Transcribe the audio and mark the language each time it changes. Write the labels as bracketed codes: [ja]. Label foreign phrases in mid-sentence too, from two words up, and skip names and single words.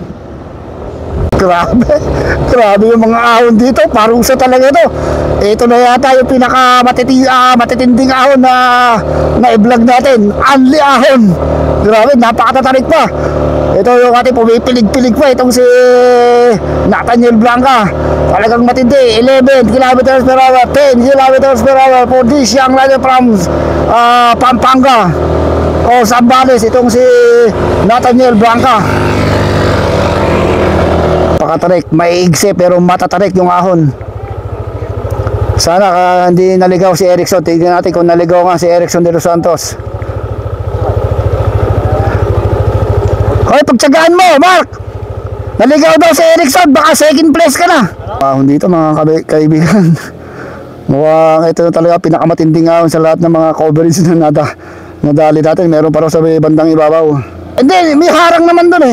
[tl] Grabe yung mga ahon dito, parusa talaga ito. Ito na yata yung matitinding ahon na i-vlog natin. Anli ahon. Grabe, napakatatarik pa. Ito yung ating pumipilig-pilig pa, itong si Nathaniel Blanca. Talagang matindi, [en] 11 kilometers per hour, 10 kilometers per hour for this young rider from Pampanga o Zambales. [tl] Itong si Nathaniel Blanca. Pakatarik, maiigsi pero matatarik yung ahon. Sana hindi naligaw si Erickson. Tignan natin kung naligaw nga si Erickson de los Santos. Hoy, pagtsagaan mo, Mark! Naligaw daw si Erickson, baka second place ka na. Ahon dito mga kaibigan. Mukhang ito talaga pinakamatinding ahon sa lahat ng mga coverage na nadali natin. Meron pa raw sa bandang ibabaw. Hindi, may harang naman doon eh.